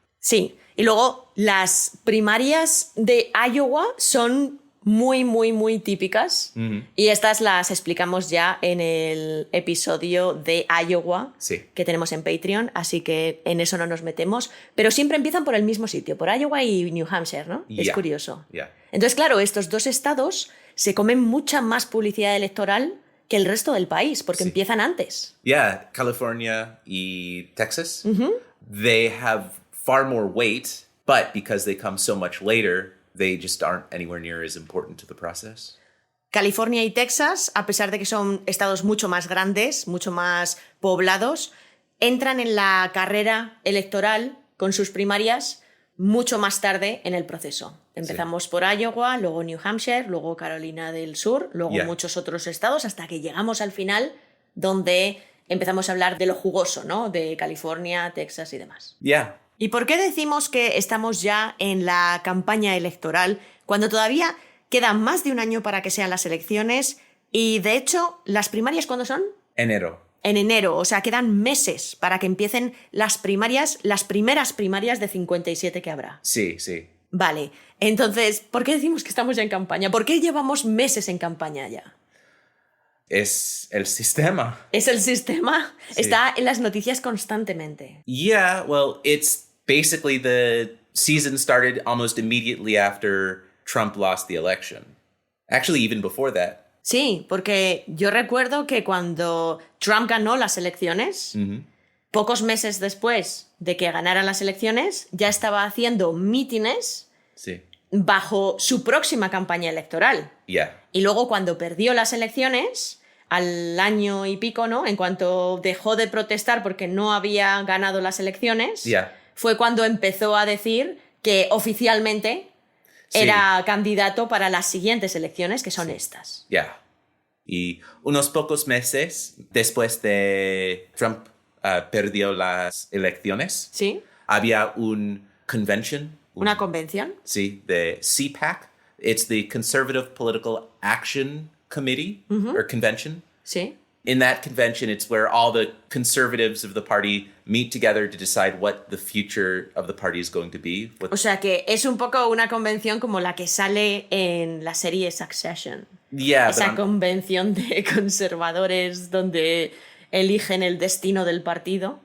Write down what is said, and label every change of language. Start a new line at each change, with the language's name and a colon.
Spanish: Sí, y luego las primarias de Iowa son muy típicas y estas las explicamos ya en el episodio de Iowa que tenemos en Patreon, así que en eso no nos metemos, pero siempre empiezan por el mismo sitio, por Iowa y New Hampshire, ¿no? Es curioso. Entonces, claro, estos dos estados se comen mucha más publicidad electoral que el resto del país, porque empiezan antes.
English: California y Texas, they have far more weight, but because they come so much later, they just aren't anywhere near as important to the process.
Spanish: California y Texas, a pesar de que son estados mucho más grandes, mucho más poblados, entran en la carrera electoral con sus primarias mucho más tarde en el proceso. Empezamos por Iowa, luego New Hampshire, luego Carolina del Sur, luego muchos otros estados, hasta que llegamos al final, donde empezamos a hablar de lo jugoso, ¿no? De California, Texas y demás. ¿Y por qué decimos que estamos ya en la campaña electoral cuando todavía queda más de un año para que sean las elecciones? Y, de hecho, ¿las primarias cuándo son? Enero. En enero, o sea, quedan meses para que empiecen las primarias, las primeras primarias de 57 que habrá. Sí. Vale, entonces, ¿por qué decimos que estamos ya en campaña? ¿Por qué llevamos meses en campaña ya? Es el sistema. ¿Es el sistema? Sí. Está en las noticias constantemente.
English: It's basically the season started almost immediately after Trump lost the election. Actually, even before that.
Spanish: Sí, porque yo recuerdo que cuando Trump ganó las elecciones, pocos meses después de que ganara las elecciones, ya estaba haciendo mítines bajo su próxima campaña electoral. Y luego cuando perdió las elecciones, al año y pico, ¿no? En cuanto dejó de protestar porque no había ganado las elecciones, fue cuando empezó a decir que oficialmente era candidato para las siguientes elecciones, que son estas. Y unos pocos meses después de Trump perdió las elecciones, había una convention. ¿Una convención? Sí, de
English: CPAC. It's the Conservative Political Action committee or convention.
Spanish: Sí.
English: In that convention, it's where all the conservatives of the party meet together to decide what the future of the party is going to be.
Spanish: O sea que es un poco una convención como la que sale en la serie Succession.
English: Yeah, but
Spanish: Esa convención de conservadores donde eligen el destino del partido,